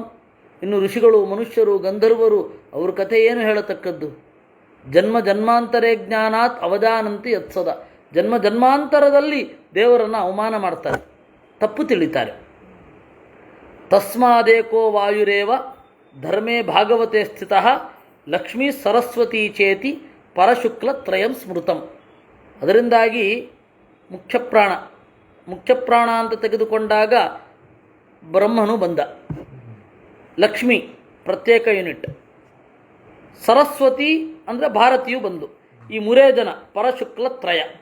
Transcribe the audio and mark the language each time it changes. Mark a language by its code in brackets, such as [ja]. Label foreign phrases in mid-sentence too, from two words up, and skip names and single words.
[kn] ಇನ್ನು ಋಷಿಗಳು, ಮನುಷ್ಯರು, ಗಂಧರ್ವರು ಅವ್ರ ಕಥೆ ಏನು ಹೇಳತಕ್ಕದ್ದು? [sa] ಜನ್ಮ ಜನ್ಮಾಂತರೇ ಜ್ಞಾನಾತ್ ಅವಜಾನಂತಿ ಯತ್ಸದ. [kn] ಜನ್ಮ ಜನ್ಮಾಂತರದಲ್ಲಿ ದೇವರನ್ನು ಅವಮಾನ ಮಾಡ್ತಾರೆ, ತಪ್ಪು ತಿಳಿತಾರೆ. [sa] ತಸ್ಮಾದೇಕೋ ವಾಯುರೇವ ಧರ್ಮೇ ಭಾಗವತೆ ಸ್ಥಿತಃ ಲಕ್ಷ್ಮೀ ಸರಸ್ವತಿ ಚೇತಿ ಪರಶುಕ್ಲ ತ್ರಯಂ ಸ್ಮೃತಂ. [kn] ಅದರಿಂದಾಗಿ ಮುಖ್ಯಪ್ರಾಣ ಅಂತ ತೆಗೆದುಕೊಂಡಾಗ ಬ್ರಹ್ಮನು ಬಂದ, ಲಕ್ಷ್ಮಿ ಪ್ರತ್ಯೇಕ ಯೂನಿಟ್, ಸರಸ್ವತಿ ಅಂದರೆ ಭಾರತಿಯು ಬಂದು, ಈ ಮೂರೇ ಜನ [sa] ಪರಶುಕ್ಲ ತ್ರಯ.